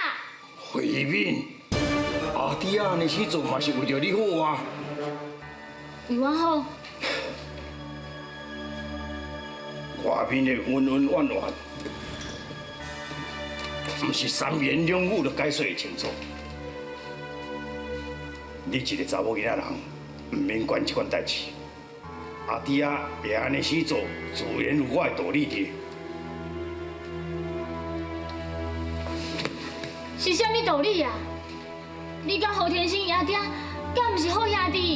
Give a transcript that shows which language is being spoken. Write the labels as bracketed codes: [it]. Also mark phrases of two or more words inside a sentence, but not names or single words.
[nan] 慧敏，阿爹安尼去做嘛是为着你好啊。为我好，外面的恩恩怨怨，不是3言2语就解说会清楚。你一个查某囡仔人，唔免管这款代志。阿爹会安尼去做，自然有我的道理伫。是啥物道理啊？你甲何天星伊阿爹，敢毋是好兄弟？